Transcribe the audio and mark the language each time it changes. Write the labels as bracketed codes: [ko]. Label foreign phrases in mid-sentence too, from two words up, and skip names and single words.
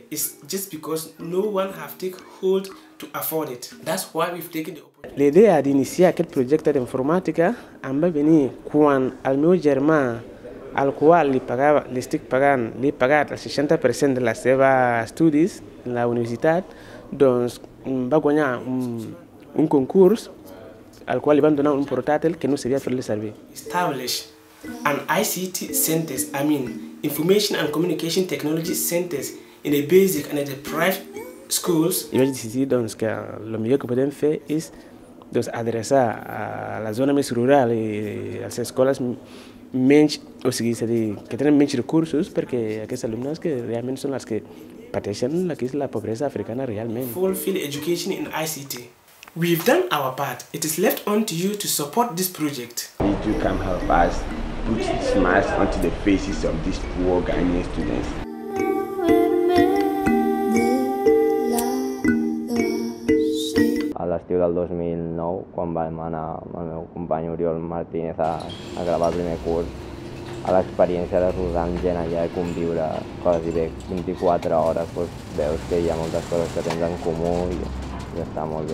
[ca] La idea d'iniciar aquest projecte d'informàtica em va venir quan el meu germà, al qual li he pagat el 60% de les seves estudis a la universitat, doncs va guanyar un concurs al qual li van donar un portàtil que no sabia fer-li servir. [en] Establish an ICT centers, Information and Communication Technology centers in the basic and the private schools. [ca] I vaig decidir doncs, que el millor que podem fer és adreçar a la zona més rural i a les escoles menys, que tenen menys recursos, perquè aquests alumnes que realment són els que pateixen la pobresa africana realment. [en] Fulfill education in ICT. We've done our part. It is left on to you to support this project. You can help us put smiles onto the faces of these poor Ghanaian students. [ca] A l'estiu del 2009, quan vam anar amb el meu company Oriol Martínez a gravar el primer curs, a l'experiència de rodar amb gent allà i conviure quasi bé 24 hores, doncs veus que hi ha moltes coses que tens en comú i està molt bé.